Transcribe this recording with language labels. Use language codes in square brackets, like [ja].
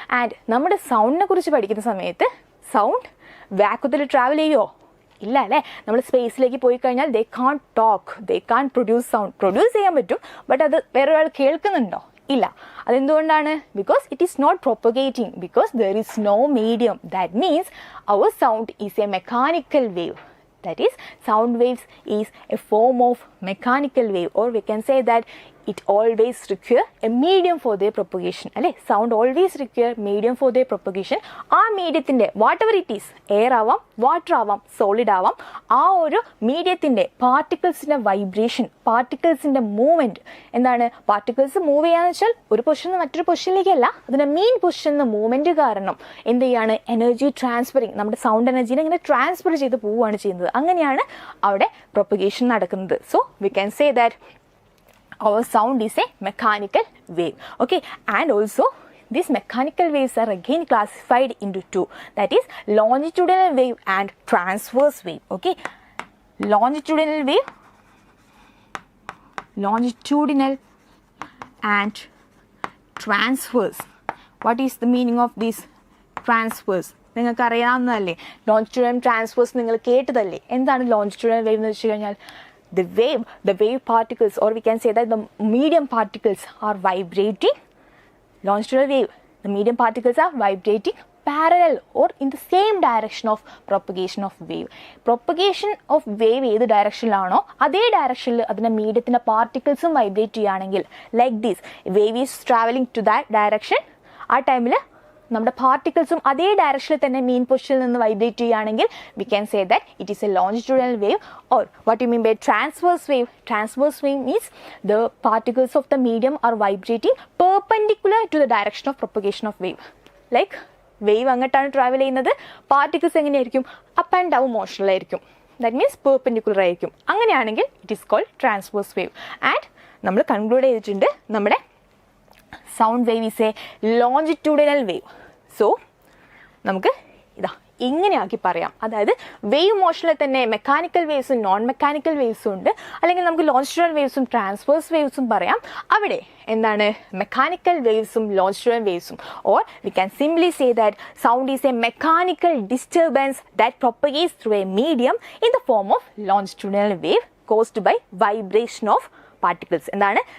[ml] And നമ്മുടെ സൗണ്ടിനെ കുറിച്ച് പഠിക്കുന്ന സമയത്ത് സൗണ്ട് വാക്വത്തിൽ ട്രാവൽ ചെയ്യുമോ? ഇല്ല അല്ലേ. നമ്മൾ സ്പേസിലേക്ക് പോയി കഴിഞ്ഞാൽ [en] They can talk, they can produce sound. [ml] പ്രൊഡ്യൂസ് ചെയ്യാൻ പറ്റും, ബട്ട് അത് വേറൊരാൾ കേൾക്കുന്നുണ്ടോ? ഇല്ല. അതെന്തുകൊണ്ടാണ്? [en] Because it is not propagating, because there is no medium. That means our sound is a mechanical wave. That is, sound waves is a form of mechanical wave, or we can say that it always require a medium for their propagation. [ml] അല്ലേ, [en] sound always require medium for their propagation. [ml] ആ മീഡിയത്തിൻ്റെ [en] whatever it is, [ml] air ആവാം, water ആവാം, solid ആവാം, ആ ഒരു മീഡിയത്തിൻ്റെ പാർട്ടിക്കിൾസിൻ്റെ vibration, പാർട്ടിക്കിൾസിൻ്റെ movement. എന്താണ് particles move ചെയ്യാന്ന് വെച്ചാൽ ഒരു പൊസിഷനിൽ നിന്ന് മറ്റൊരു പൊസിഷനിലേക്കല്ല, അതിൻ്റെ മെയിൻ പൊസിഷനിൽ നിന്ന് മൂവ്മെൻറ്റ് കാരണം എന്ത് ചെയ്യാണ്, എനർജി ട്രാൻസ്ഫറിങ്, നമ്മുടെ സൗണ്ട് എനർജീനെ ഇങ്ങനെ ട്രാൻസ്ഫർ ചെയ്ത് പോവുകയാണ് ചെയ്യുന്നത്. അങ്ങനെയാണ് അവിടെ പ്രൊപ്പഗേഷൻ നടക്കുന്നത്. [en] So we can say that our sound is a mechanical wave. Okay, and also these mechanical waves are again classified into two, that is longitudinal wave and transverse wave. Okay, longitudinal wave, longitudinal and transverse. What is the meaning of this transverse? [ml] നിങ്ങൾക്ക് അറിയാവുന്നതല്ലേ, longitudinal transverse നിങ്ങൾ കേട്ടതല്ലേ. എന്താണ് longitudinal wave എന്ന് വെച്ച് കഴിഞ്ഞാൽ [en] the wave particles, or we can say that the medium particles are vibrating. Longitudinal wave, the medium particles are vibrating parallel or in the same direction of propagation of wave. Propagation of wave [ml] ഏത് ഡയറക്ഷനിലാണോ അതേ ഡയറക്ഷനിൽ അതിൻ്റെ മീഡിയത്തിൻ്റെ പാർട്ടിക്കിൾസും vibrate ചെയ്യുകയാണെങ്കിൽ, [en] like this wave is travelling to that direction, [ml] ആ ടൈമിൽ നമ്മുടെ പാർട്ടിക്കിൾസും അതേ ഡയറക്ഷനിൽ തന്നെ മീൻ പൊസിഷനിൽ നിന്ന് വൈബ്രേറ്റ് ചെയ്യുകയാണെങ്കിൽ [en] We can say that it is a longitudinal wave. Or what you mean by transverse wave? Transverse wave means the particles of the medium are vibrating perpendicular to the direction of propagation of wave. [ml] Like wave അങ്ങോട്ടാണ് travel ചെയ്യുന്നത്, particles എങ്ങനെയായിരിക്കും? [en] Up and down മോഷനിലായിരിക്കും, that means perpendicular ആയിരിക്കും. [ml] അങ്ങനെയാണെങ്കിൽ [en] It is called transverse wave. And [ml] നമ്മൾ conclude ചെയ്തിട്ടുണ്ട് നമ്മുടെ [en] sound wave is a longitudinal wave. [ml] So നമുക്ക് ഇതാ ഇങ്ങനെയാക്കി പറയാം. അതായത് വേവ് മോഷനിൽ തന്നെ മെക്കാനിക്കൽ വേവ്സും നോൺ മെക്കാനിക്കൽ വേവ്സും ഉണ്ട്, അല്ലെങ്കിൽ നമുക്ക് ലോഞ്ചിറ്റ്യൂഡിനൽ വേവ്സും ട്രാൻസ്വേഴ്സ് വേവ്സും പറയാം. അവിടെ എന്താണ് mechanical വേവ്സും longitudinal വേവ്സും. [en] Or we can simply say that sound is a mechanical disturbance that propagates through a medium in the form of longitudinal wave caused by vibration of particles. [ml] എന്താണ്?